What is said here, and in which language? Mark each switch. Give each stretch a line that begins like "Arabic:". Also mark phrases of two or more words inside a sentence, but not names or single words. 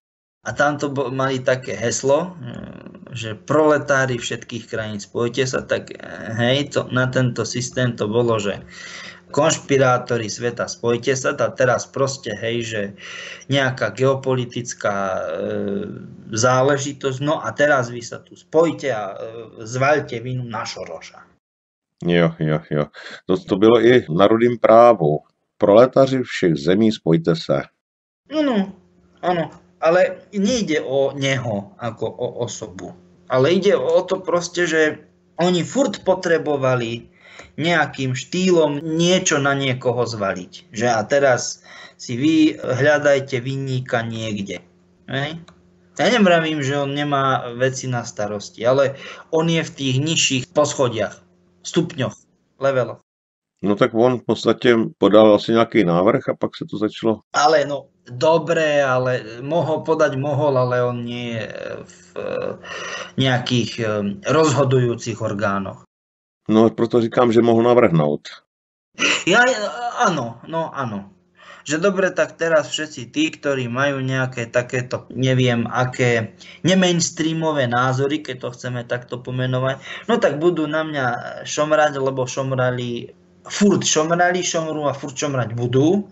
Slovak: A tamto mali také heslo, že proletári všetkých krajín spojte sa, tak hej, na tento systém to bolo, že konšpirátori sveta spojte sa, a teraz proste hej, že nejaká geopolitická záležitosť, no a teraz vy sa tu spojte a zvaľte vinu na Šoroša.
Czech: Jo. To bylo i na rudým právu. Proletaři všech zemí, spojte se.
Slovak: Áno, ale nejde o neho ako o osobu, ale ide o to proste, že oni furt potrebovali nejakým štýlom niečo na niekoho zvaliť. Že a teraz si vy hľadajte vinníka niekde. Hej? Ja nevravím, že on nemá veci na starosti, ale on je v tých nižších poschodiach, stupňoch, leveloch.
Czech: No tak on v podstatě podal asi nějaký návrh a pak se to začalo.
Slovak: Ale no, dobre, ale mohol, ale on nie je v nejakých rozhodujúcich orgánoch.
Czech: No proto říkám, že mohl navrhnout.
Slovak: Áno. Že dobre, tak teraz všetci tí, ktorí majú nejaké takéto, neviem aké, nemainstreamové názory, keď to chceme takto pomenovať, no tak budú na mňa šomrať, lebo furt šomrú a furt šomrať budú.